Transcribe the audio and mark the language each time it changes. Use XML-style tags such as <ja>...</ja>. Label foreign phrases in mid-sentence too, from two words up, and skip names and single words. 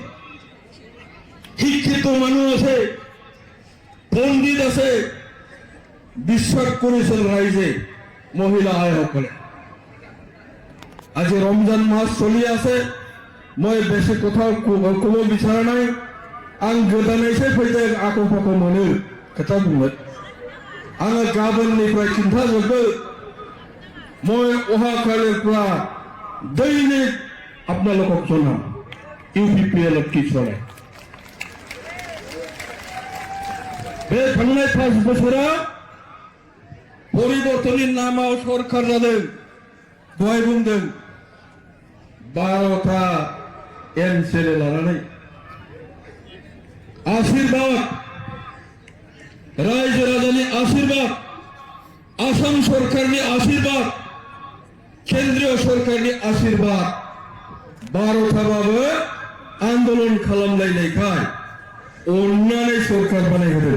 <as>শিক্ষিত মানুহ আছে, পণ্ডিত আছে, বিশ্বাস কৰিছিল ৰাইজে, মহিলা আইসকলে। আজি ৰমজান মাস চলি আছে, মই বেছি কথা ক'ব বিচৰা নাই।</as> <brx>आं गोदानैसो फैदों आख' फाख' मोनो खोथा बुंनो। आङो गाबोननिफ्राय खिन्थाजोबो।</brx> <as>মই অহাকালিৰপৰা দৈনিক আপোনালোকক জনাম ইউপিপিএলত কি চলে।</as> <brx>बे थांनाय 5 बोसोराव परिबर्तननि नामाव सरकार जादों। दहाय बुंदों 12टा एमसिएलए लानानै आशीर्वाद, रायजो राजानि आशीर्वाद, आसाम सरकारनि आशीर्वाद, केन्द्रीय सरकारनि आशीर्वाद, 12टाबाबो आन्दोलन खालामलायनायखाय अन्नानै सरकार बानायहोदों।</brx>